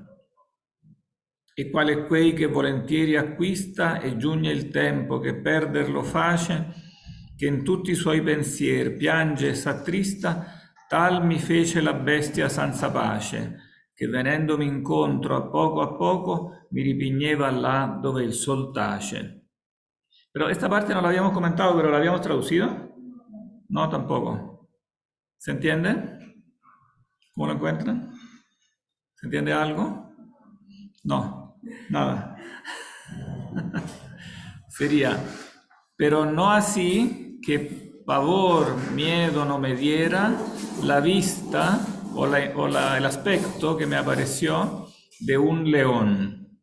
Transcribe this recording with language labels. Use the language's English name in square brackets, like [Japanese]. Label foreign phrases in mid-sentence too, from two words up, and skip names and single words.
[Italian] E quale quei che volentieri acquista e giugne il tempo che perderlo face, che in tutti i suoi pensier piange e s'attrista, tal mi fece la bestia senza pace, che venendomi incontro a poco mi ripigneva là dove il sol tace. [Spanish] Pero esta parte no la habíamos comentado, pero la habíamos traducido. No, tampoco. ¿Se entiende? ¿Cómo lo encuentran? ¿Se entiende algo? No, nada. Sería, pero no así que pavor, miedo no me diera la vista el aspecto que me apareció de un león.